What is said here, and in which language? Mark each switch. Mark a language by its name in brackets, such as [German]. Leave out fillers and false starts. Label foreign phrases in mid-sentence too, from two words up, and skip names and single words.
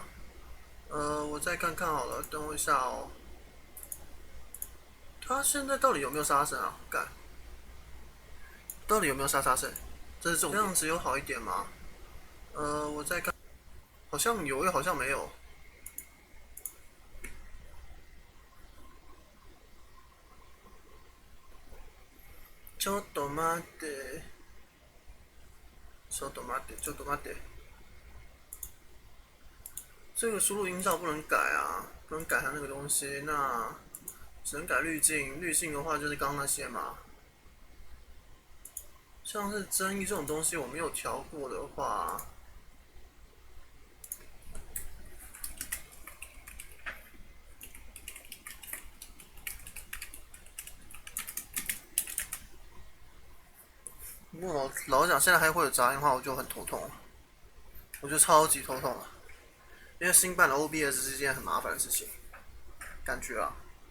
[Chinese] 我再看看好了，等我一下哦。他现在到底有没有杀声啊？干，到底有没有杀声？这是重点。这样子有好一点吗？我再看，好像有又好像没有。 [Japanese] ちょっと待って。ちょっと待って。 [Chinese] 这个输入音效不能改啊，不能改它那个东西，那只能改滤镜。滤镜的话就是刚刚那些嘛。像是争议这种东西我没有调过的话，如果老实讲现在还会有杂音的话，我就很头痛了，我就超级头痛了，因为新办的 OBS 是一件很麻烦的事情，感觉啊。